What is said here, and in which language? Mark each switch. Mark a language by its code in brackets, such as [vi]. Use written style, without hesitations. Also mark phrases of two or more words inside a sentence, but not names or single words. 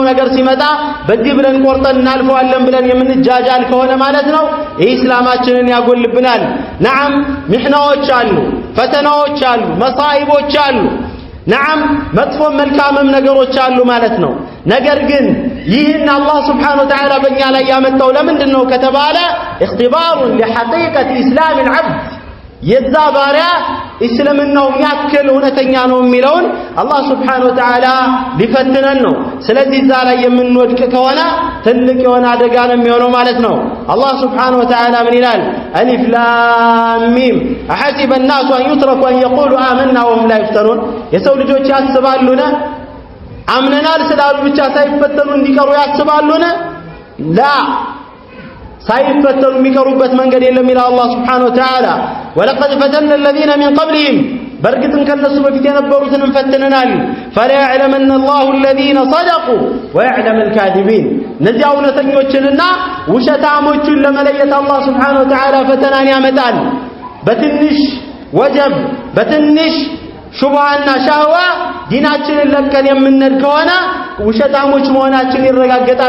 [am] ነገር ሲመጣ በዚህ ብለን ቆርጠን እናልፈዋለን ብለን የምንጃጃል ከሆነ ማለት ነው ኢስላማችንን ያጎልብናል። نعم ምሕናዎች አሉ፣ ፈተናዎች አሉ፣ መሳኢቦች አሉ። نعم መጥፎ መልካምም ነገሮች አሉ ማለት ነው። ነገር ግን ይህን አላህ [ar] سبحانه وتعالى [am] በእኛ ላይ ያመጣው ለምንድን ነው ከተባለ [ar] اختبار لحقيقة إسلام العبد [am] የዛ ባሪያ እስልምናው ያክል እውነተኛ ነው የሚለውን አላህ [ar] سبحانه وتعالى [am] ሊፈትነን ነው። ስለዚህ እዛ ላይ የምንወድቅ ከሆነ ትልቅ የሆነ አደጋ ነው የሚሆነው ማለት ነው። አላህ [ar] سبحانه وتعالى [am] ምን ይላል? [ar] الف لام ميم أحسب الناس أن يتركوا أن يقولوا آمنا وهم لا يفتنون [am] የሰው ልጆች ያስባሉና አምነናል ስላሉ ብቻ ሳይፈተኑ እንዲቀሩ ያስባሉና ላ ሳይፈተኑ የሚቀሩበት መንገድ የለም ይላል አላህ [ar] سبحانه وتعالى ولقد فتنا الذين من قبلهم [am] በርግጥም ከነሱ በፊት የነበሩትን እንፈትነናል [ar] فليعلمن الله الذين صدقوا ويعلم الكاذبين [am] እነዚያ እውነተኞችንና ውሸታሞችን ለመለየት አላህ [ar] سبحانه وتعالى [am] ፈተናን ያመጣል። በትንሽ ወጀብ በትንሽ ሹብሃና ሻህዋ ዲናችንን ለቀን የምንነድ ከሆነ ውሸታሞች መሆናችን ይረጋገጣል